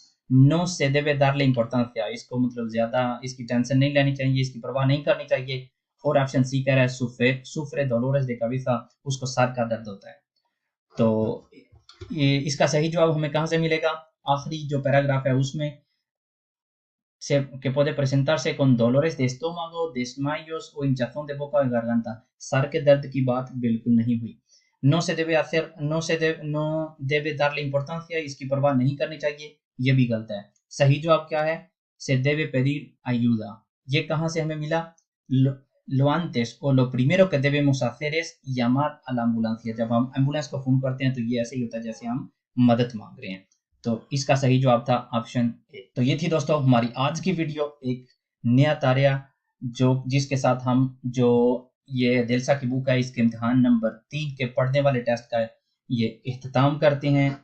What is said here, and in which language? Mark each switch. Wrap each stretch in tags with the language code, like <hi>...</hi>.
<es>no se debe darle importancia,</es> <hi>इसको मतलब ज्यादा इसकी टेंशन नहीं लेनी चाहिए, इसकी परवाह नहीं करनी चाहिए। और ऑप्शन सी कह रहा है</hi> <es>sufre dolores de cabeza,</es> <hi>उसको सर का दर्द होता है। तो ये इसका सही जवाब हमें कहाँ से मिलेगा? आखिरी जो पैराग्राफ है उसमें,</hi> <es>que puede presentarse con dolores de estómago, desmayos o hinchazón de boca o de garganta।</es> <hi>Sir के दर्द की बात बिल्कुल नहीं हुई।</hi> <es>no debe darle importancia,</es> <hi>इसकी परवाह नहीं करनी चाहिए, ये भी गलत है। सही जवाब क्या है?</hi> <es>se debe pedir ayuda।</es> <hi>ये कहाँ से हमें मिला?</hi> <es>lo antes o lo primero que debemos hacer es llamar a la ambulancia।</es> <hi>जब हम एम्बुलेंस को फोन करते हैं तो ये ऐसे ही होता है जैसे हम मदद मांग रहे हैं। तो इसका सही जवाब था ऑप्शन ए। तो ये थी दोस्तों हमारी आज की वीडियो, एक नया तारिया जो जिसके साथ हम जो ये दिलसा की बुक है इसके इम्तिहान नंबर 3 के पढ़ने वाले टेस्ट का ये इख्तिताम करते हैं।</hi>